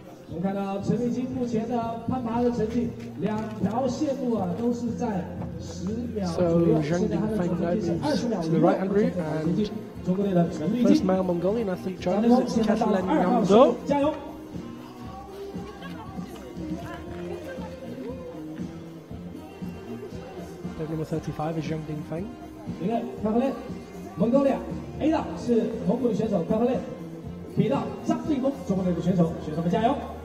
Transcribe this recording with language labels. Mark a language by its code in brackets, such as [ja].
[zh] 我们看到陈丽金目前的攀爬的成绩，两条线路啊都是在10秒左右。现在他的总成绩是20秒6。中国队的陈丽金。 [en] First male Mongolian athlete joins us, it's Katlin Yamdo. [zh] 加油！ [en] Number 35 is Zhang Dingfeng. [zh] 你看，看回来，蒙古利 A 道是蒙古的选手，看回来 ，B 道张定峰，中国队的选手，选手们加油！